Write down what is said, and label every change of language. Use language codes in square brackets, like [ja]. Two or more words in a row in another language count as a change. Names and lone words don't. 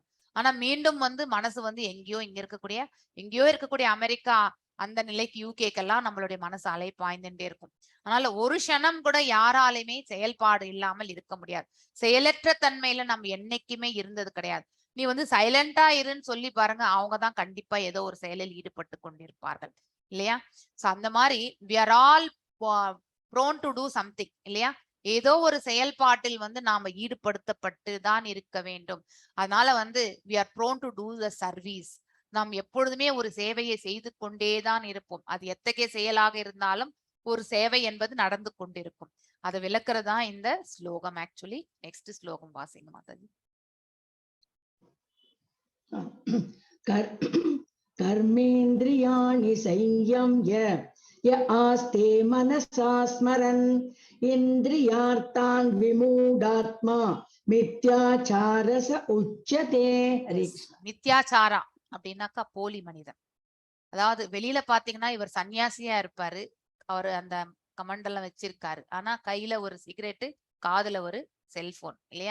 [ta] ஆனா மீண்டும் வந்து மனசு வந்து எங்கேயோ இருக்கக்கூடிய அமெரிக்கா அந்த நிலைக்கு யூகேக்கெல்லாம் நம்மளுடைய மனசு அலை பாய்ந்துட்டே இருக்கும். அதனால ஒரு க்ஷணம் கூட யாராலையுமே செயல்பாடு இல்லாமல் இருக்க முடியாது. செயலற்ற தன்மையில நம்ம என்னைக்குமே இருந்தது கிடையாது. நீ வந்து சைலண்டா இருன்னு சொல்லி பாருங்க, அவங்கதான் கண்டிப்பா ஏதோ ஒரு செயலில் ஈடுபட்டு கொண்டிருப்பார்கள் இல்லையா? [en] சோ [ta] அந்த மாதிரி [en] we are all prone to do something இல்லையா? [ta] ஏதோ ஒரு செயல்பாட்டில் வந்து நாம ஈடுபடுத்தப்பட்டு தான் இருக்க வேண்டும். அதனால வந்து [en] we are prone to do the service. [ta] நாம் எப்பொழுதுமே ஒரு சேவையை செய்து கொண்டேதான் இருப்போம். அது எத்தகைய செயலாக இருந்தாலும் ஒரு சேவை என்பது நடந்து கொண்டிருக்கும். அதை விளக்குறதா இந்த ஸ்லோகம். [en] actually next [ta] ஸ்லோகம் வாசிங்க மாதாஜி. [sa] कर्मेन्द्रियाणि संयम्य य आस्ते मनसा स्मरन् इन्द्रियार्थान् विमूढात्मा मिथ्याचारस उच्यते. हरे कृष्ण. [ta] மித்யாச்சாரா அப்படின்னாக்கா போலி மனிதன். அதாவது வெளியில பாத்தீங்கன்னா இவர் சன்னியாசியா இருப்பாரு, அவரு அந்த கமண்டலம் வச்சிருக்காரு, ஆனா கையில ஒரு சிகரெட்டு, காதுல ஒரு செல்போன் இல்லையா?